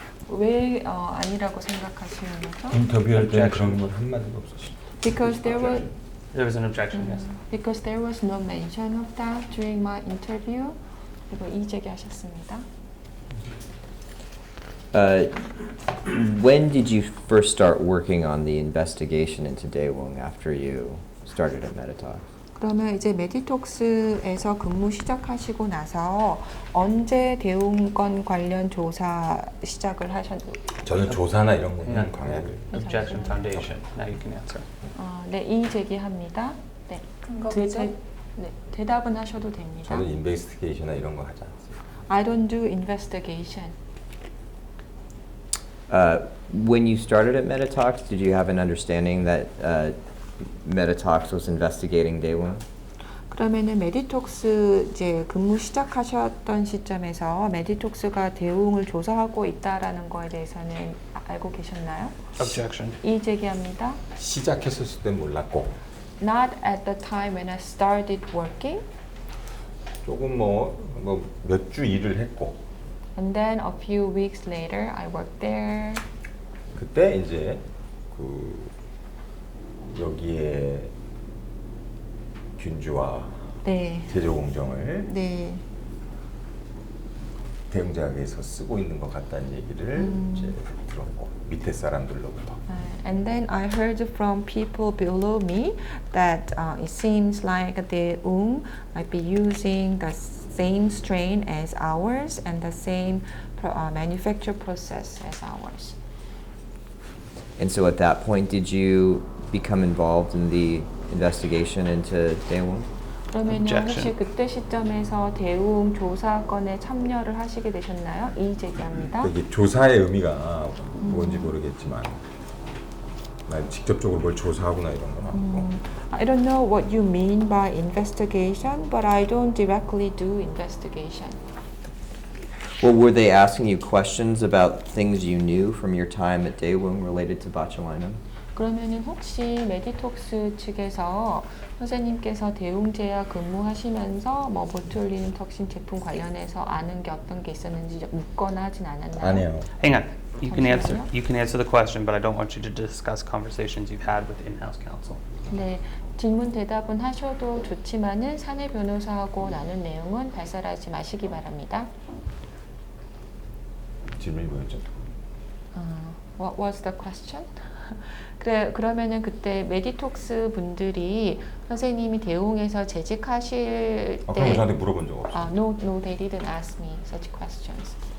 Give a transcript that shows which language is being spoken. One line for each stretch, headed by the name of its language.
Korean: 왜 아니라고 생각하시는 거죠? 인터뷰할 때
English: Objection.
Korean: 그런 건 한마디도 없었어.
English: Because there was There was an objection, yes. because there was no mention of that during my interview.
Korean: 그리고 이의 제기하셨습니다.
English: When did you first start working on the investigation into Daewoo after you started at Meditox?
Korean: 그러면 이제 메디톡스에서 근무 시작하시고 나서 언제 대웅건 관련 조사 시작을 하셨나요? 저는 조사나 이런 거는 광약을.
English: Objection foundation. Now you can answer.
Korean: 네, 이의 제기합니다. 네, 근거죠? 네, 대답은 하셔도 됩니다. 저는 인베스티게이션이나 이런 거 하지 않습니다.
English: I don't do investigation. When you started at Meditox, did you have an understanding that Meditox was investigating Daewoo?
Korean: 그러면은 메디톡스 이제 근무 시작하셨던 시점에서 메디톡스가 대웅을 조사하고 있다라는 거에 대해서는 알고 계셨나요?
English: Objection.
Korean: 이의 제기합니다. 시작했을 때 몰랐고
English: Not at the time when I started working,
Korean: 조금 뭐 몇 주 일을 했고
English: and then a few weeks later I worked there.
Korean: 그때 이제 그 여기에 균주와 네, 제조 공정을 네. 대웅작에서 쓰고 있는 것 같다는 얘기를 이제 들었고 밑에 사람들로부터
English: And then I heard from people below me that it seems like Daeung might be using the same strain as ours and the same manufacture process as ours. And so at that point, did you become involved in the investigation into Daewoo?
Korean: 그러면 혹시
English: Objection.
Korean: 그때 시점에서 대웅 조사건에 참여를 하시게 되셨나요? 이의 제기합니다. 이게 조사의 의미가 뭔지 모르겠지만 난 직접적으로 뭘 조사하거나 이런 건 아니고
English: I don't know what you mean by investigation, but I don't directly do investigation. Well, were they asking you questions about things you knew from your time at Daewoo related to botulinum?
Korean: 그러면은 혹시 메디톡스 측에서 선생님께서 대웅제약 근무하시면서 뭐 보툴리눔 톡신 제품 관련해서 아는 게 어떤 게 있었는지 묻거나 하진 않았나요? 아니에요.
English: Hang on.
Korean: 잠시만요.
English: You can answer the question, but I don't want you to discuss conversations you've had with in-house counsel.
Korean: 네, 질문 대답은 하셔도 좋지만은 사내 변호사하고 나눈 내용은 발설하지 마시기 바랍니다. 질문이 뭐였죠?
English: What was the question?
Korean: 그러면은 그때 메디톡스 분들이 선생님이 대웅에서 재직하실 그런 거 때 저한테 물어본 적 없어요.
English: No, they didn't ask me such questions.